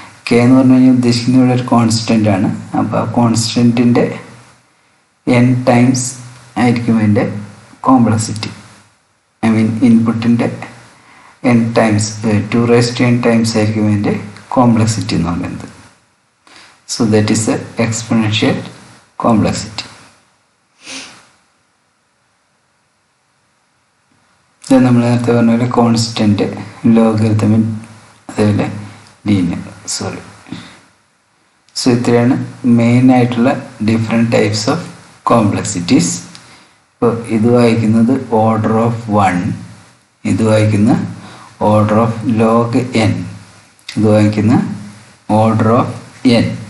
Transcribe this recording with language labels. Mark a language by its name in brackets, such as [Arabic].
[Malayalam] k എന്ന് പറഞ്ഞു കഴിഞ്ഞാൽ ഉദ്ദേശിക്കുന്നത് ഇവിടെ ഒരു കോൺസ്റ്റൻ്റ് ആണ്. അപ്പോൾ ആ കോൺസ്റ്റൻറ്റിൻ്റെ n ടൈംസ് ആയിരിക്കും അതിൻ്റെ complexity. [English] I mean [Malayalam] ഇൻപുട്ടിൻ്റെ n times 2⁻n times ആയിരിക്കും അതിൻ്റെ കോംപ്ലക്സിറ്റി എന്ന് പറയുന്നത്. [English] So that is the exponential complexity. [Malayalam] ഇത് നമ്മൾ നേരത്തെ പറഞ്ഞ പോലെ കോൺസ്റ്റൻറ്റ്, ലോഗരിതമിക്, അതേപോലെ ലീനിയർ. സോ ഇത്രയാണ് മെയിൻ ആയിട്ടുള്ള ഡിഫറെൻറ്റ് ടൈപ്സ് ഓഫ് കോംപ്ലക്സിറ്റീസ്. ഇപ്പോൾ ഇത് വായിക്കുന്നത് ഓർഡർ ഓഫ് 1, ഇത് വായിക്കുന്ന ഓർഡർ ഓഫ് ലോഗ് n, ഇത് വായിക്കുന്ന ഓർഡർ ഓഫ് n.